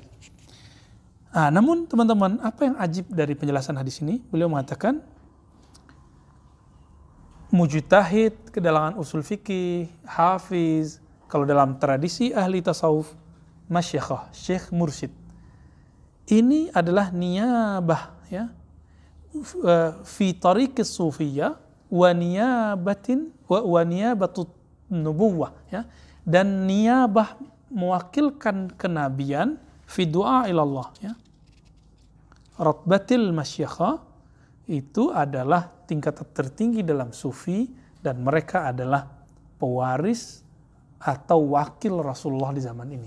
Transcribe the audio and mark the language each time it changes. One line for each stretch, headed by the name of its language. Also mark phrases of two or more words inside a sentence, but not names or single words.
Indonesian: Nah, namun teman-teman, apa yang ajib dari penjelasan hadis ini? Beliau mengatakan, mujtahid ke dalam usul fikih, hafiz, kalau dalam tradisi ahli tasawuf, masyakhah, syekh mursyid. Ini adalah niyabah ya.
Arabic: في طريق الصوفية ونيابة النبوة ya.
Indonesian: Dan niyabah mewakilkan kenabian
Arabic: في الدعاء إلى الله
Indonesian: ya.
Arabic: رتبة المشيخة
Indonesian: itu adalah tingkatan tertinggi dalam sufi dan mereka adalah pewaris atau wakil Rasulullah di zaman ini.